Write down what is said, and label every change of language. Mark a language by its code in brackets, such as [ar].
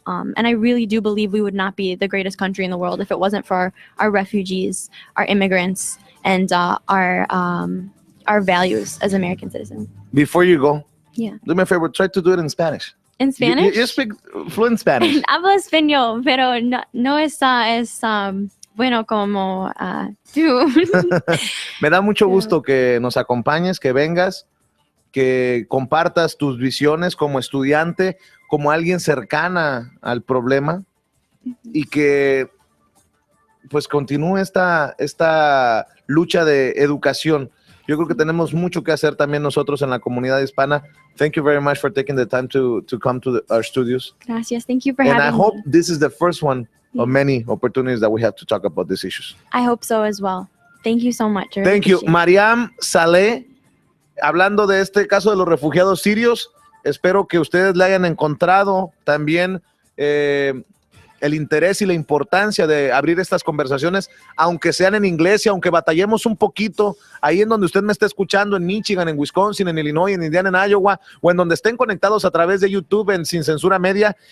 [en] And I really do believe we would not be the greatest country in the world if it wasn't for our refugees, our immigrants, and our values as American citizens. Before you go, do me a favor, try to do it in Spanish. In Spanish? You speak fluent Spanish. [es] Hablo español, pero no es bueno como tú. Me da mucho gusto que nos acompañes, que vengas, que compartas tus visiones como estudiante, como alguien cercana al problema y que pues continúe esta lucha de educación. Yo creo que tenemos mucho que hacer también nosotros en la comunidad hispana. [en] Thank you very much for taking the time to come to our studios. [es] Gracias. [en] Thank you for having me. And I hope this is the first one of many opportunities that we have to talk about these issues. I hope so as well. Thank you so much. Thank you. [es] Mariam Saleh, hablando de este caso de los refugiados sirios, espero que ustedes le hayan encontrado también el interés y la importancia de abrir estas conversaciones, aunque sean en inglés y aunque batallemos un poquito, ahí en donde usted me está escuchando, en Michigan, en Wisconsin, en Illinois, en Indiana, en Iowa, o en donde estén conectados a través de YouTube en Sin Censura Media.